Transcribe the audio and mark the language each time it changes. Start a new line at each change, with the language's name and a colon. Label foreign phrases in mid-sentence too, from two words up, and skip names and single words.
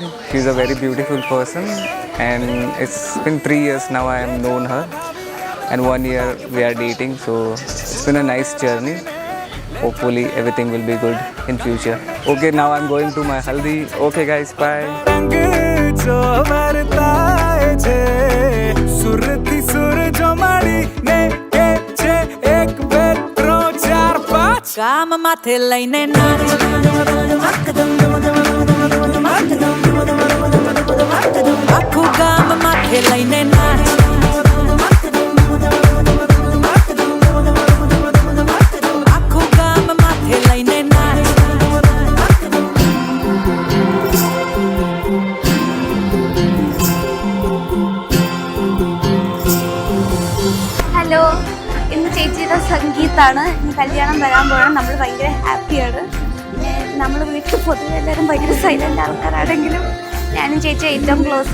English: She's a very beautiful person, and it's been 3 years now I have known her, and 1 year we are dating. So it's been a nice journey. Hopefully everything will be good in future. Okay, now I'm going to my haldi. Okay guys, bye.
Gujarati: કામ માથે લઈને નારી આખું ગામ માથે લઈને નારી આખું ગામ માથે લઈને નારી.
Malayalam: ഹലോ, ഇന്ന് ചേച്ചിയുടെ സംഗീതാണ്. ഇന്ന് കല്യാണം വരാൻ പോകണം. നമ്മൾ ഭയങ്കര ഹാപ്പിയാണ്. നമ്മൾ വീട്ടിൽ പൊതുവെ എല്ലാവരും ഭയങ്കര സൈലൻ്റ് ആൾക്കാരാണെങ്കിലും ഞാനും ചേച്ചി ഏറ്റവും ക്ലോസ്.